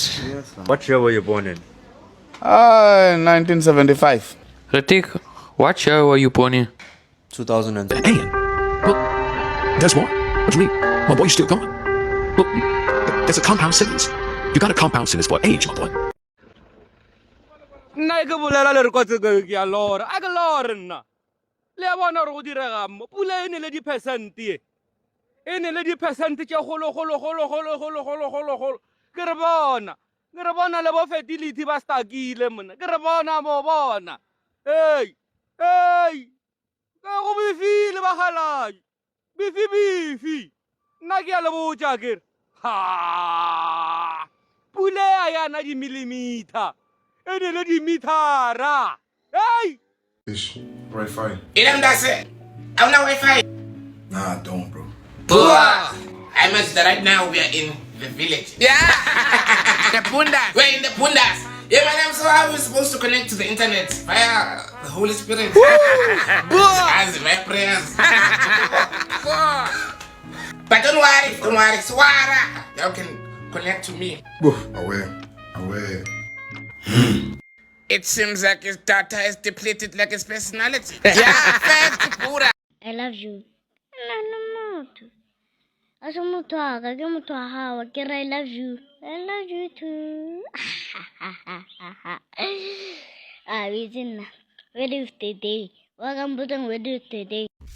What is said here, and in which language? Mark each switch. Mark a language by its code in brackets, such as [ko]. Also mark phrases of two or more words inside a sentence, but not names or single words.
[en] Yes, what year were you born in? 1975. Ratik, what year were you born in? 2010. Hey, well, there's more. What do you mean? My boy, you're still going. Well, there's a compound sentence. You got a compound sentence for age, my boy. [tn] Nna ke bolela le re kotse ke ya lora a ke lora nna le ya bona re go direga mo pula ene le di percent tse golo ke re bona le bo fertility ba stakile mona ke re bona mo bona hey ka go bifile ba gala bifi nna ke ya le botsa ke re ha pula ya na di millimeter ene le di metara hey [en] Ish, Wi-Fi. That's it. I don't know Wi-Fi. Nah, I don't, bro. I must right now we are in the village. Yeah. The Pundas. We're in the Pundas. Yeah, man, I'm so how we supposed to connect to the internet via the Holy Spirit. As my prayers. But don't worry, Swara. You can connect to me. Aware. It seems like his data is depleted like his personality. Yeah, fast, pura. I love you. [tn] Aso motho wa ka ke motho wa gago ke re [en] I love you. I love you too. [tn] Witse nna [en] where is the day [tn] wa ka mpotsang [en] where is the day